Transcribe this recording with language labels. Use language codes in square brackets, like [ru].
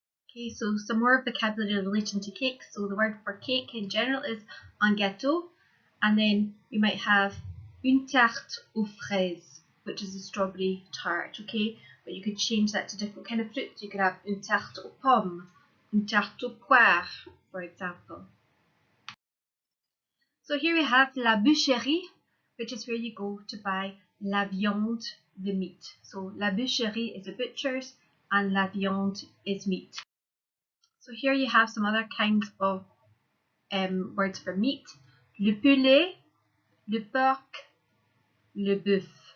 [en] Okay, so some more vocabulary relating to cake. So the word for cake in general is [fr] un gâteau, [en] and then you might have [fr] une tarte aux fraises, [en] which is a strawberry tart, okay? But you could change that to different kind of fruits. You could have [fr] une tarte aux pommes, une tarte aux poires, [en] for example. So here we have [fr] la boucherie, [en] which is where you go to buy [fr] la viande, [en] the meat. So [fr] la boucherie [en] is a butcher's and [fr] la viande [en] is meat. So here you have some other kinds of words for meat. [fr] Le poulet, le porc, le bœuf.